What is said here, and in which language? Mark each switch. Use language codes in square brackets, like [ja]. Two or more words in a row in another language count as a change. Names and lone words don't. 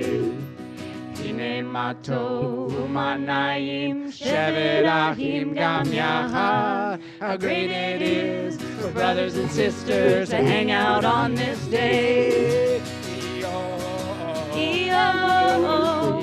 [he] הנה מה טוב ומה נעים שבת אחים גם יחד. [en] How great it is for brothers and sisters to hang out on this day. E-O-O. E-O-O.